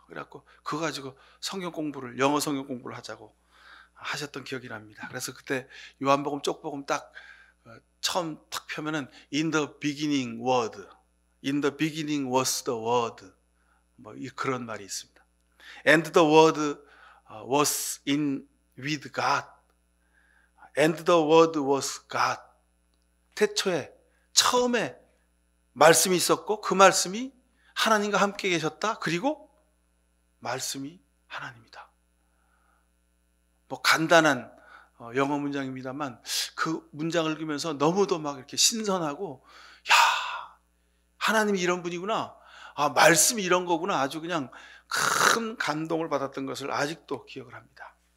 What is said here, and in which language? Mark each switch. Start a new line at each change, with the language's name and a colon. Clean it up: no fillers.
Korean: 그래갖고 그거 가지고 영어 성경 공부를 하자고 하셨던 기억이 납니다. 그래서 그때 요한복음 쪽복음 딱 처음 딱 펴면은 In the beginning word, In the beginning was the word, 뭐 그런 말이 있습니다.
English: And the word was in with God, and the word was God.
Korean: 태초에 처음에 말씀이 있었고 그 말씀이 하나님과 함께 계셨다. 그리고 말씀이 하나님이다. 뭐 간단한 영어 문장입니다만 그 문장을 읽으면서 너무도 막 이렇게 신선하고, 야, 하나님이 이런 분이구나, 말씀이 이런 거구나, 아주 그냥 큰 감동을 받았던 것을 아직도 기억을 합니다.